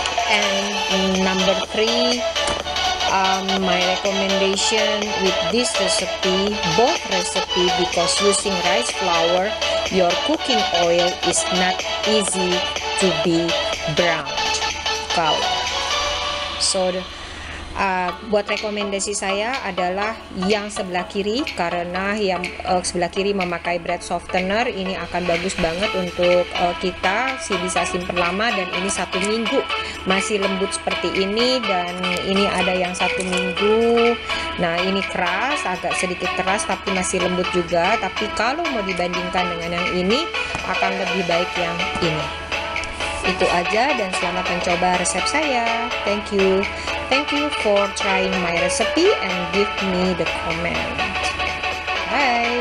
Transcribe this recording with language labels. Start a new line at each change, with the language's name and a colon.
English: And number 3, my recommendation with this recipe, both recipe, because using rice flour, your cooking oil is not easy to be brown color. So
Indonesian: Buat rekomendasi saya adalah yang sebelah kiri, karena yang sebelah kiri memakai bread softener. Ini akan bagus banget untuk kita bisa simpen lama, dan ini 1 minggu masih lembut seperti ini. Dan ini ada yang 1 minggu. Nah, ini keras, agak sedikit keras tapi masih lembut juga. Tapi kalau mau dibandingkan dengan yang ini, akan lebih baik yang ini. Itu aja, dan selamat mencoba resep saya.
English: Thank you for trying my recipe and give me the comment. Bye.